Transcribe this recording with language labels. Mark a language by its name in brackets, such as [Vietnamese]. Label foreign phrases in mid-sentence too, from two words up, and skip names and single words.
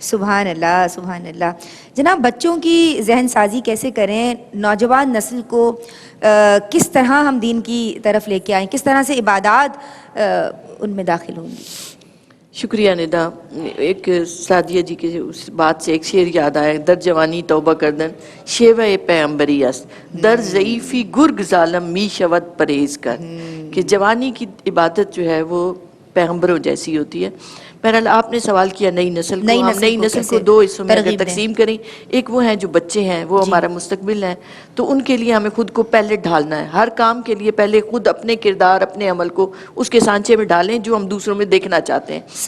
[Arabic] سبحان اللہ، سبحان اللہ۔ [Urdu] جناب، بچوں کی ذہن سازی کیسے کریں؟ نوجوان نسل کو کس طرح ہم دین کی طرف لے کے آئیں؟ کس طرح سے عبادات ان میں داخل ہوں گی؟ شکریہ ندا۔ ایک سعدیہ جی کے اس بات سے ایک شعر یاد آیا، [Persian] در جوانی توبہ کردن شیوہ پیغمبری است، در ضعیفی گرگ ظالم می شود پرہیز کر، [Urdu] کہ جوانی کی عبادت جو ہے وہ پیغمبروں جیسی ہوتی ہے۔ بہرحال آپ نے سوال کیا نئی نسل کو، ہم نئی نسل کو دو حصوں میں اگر تقسیم کریں، ایک وہ ہیں جو بچے ہیں، وہ ہمارا مستقبل ہیں، تو ان کے لیے ہمیں خود کو پہلے ڈھالنا ہے۔ ہر کام کے لیے پہلے خود اپنے کردار، اپنے عمل کو اس کے سانچے میں ڈالیں جو ہم دوسروں میں دیکھنا چاہتے ہیں۔